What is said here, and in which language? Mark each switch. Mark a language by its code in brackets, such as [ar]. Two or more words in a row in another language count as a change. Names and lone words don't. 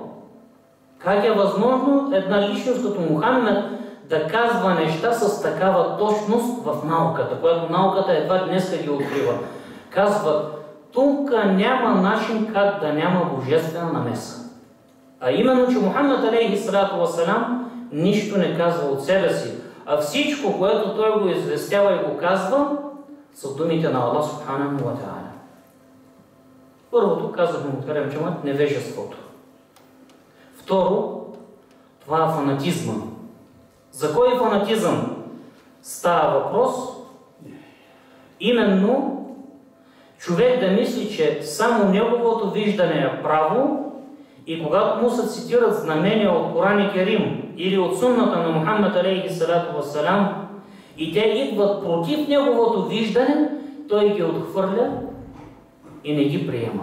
[bg] Как е възможно една личност като Мухаммед да казва неща с такава точност в науката, която науката едва днес ги открива? Казват, тук няма начин как да няма божествена намеса. А именно, че Мухаммед [ar] عليه الصلاة والسلام [bg] нищо не казва от себе си, а всичко, което той го известява и го казва, са думите на Аллах [ar] سبحانه وتعالى. [bg] Първото, казахме от Каремчамът, невежеството. Второ, това е фанатизма. За кой фанатизъм става въпрос? Именно човек да мисли, че само неговото виждане е право и когато му се цитират знамения от Коран Керим или от сунната на Мухаммед [ar] عليه الصلاة والسلام [bg] и те идват против неговото виждане, той ги отхвърля и не ги приема.